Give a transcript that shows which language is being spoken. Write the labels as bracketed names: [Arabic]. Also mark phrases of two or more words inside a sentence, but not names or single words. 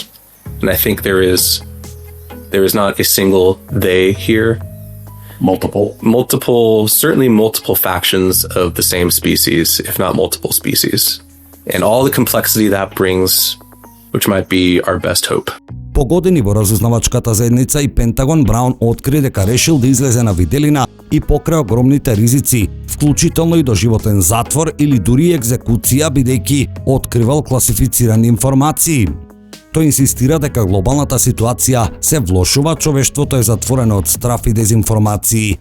[English] And I think there is not a single they here. Certainly multiple factions of the same species, if not multiple species. And all the complexity that brings, which might be our best hope. [Macedonian] По години во разузнавачката заедница и Пентагон, Браун откри дека решил да излезе на виделина и покрај огромните ризици, вклучително и доживотен затвор или дури екзекуција, бидејќи откривал класифицирани информации. Тој инсистира дека глобалната ситуација се влошува, човештвото е затворено од страф и дезинформации.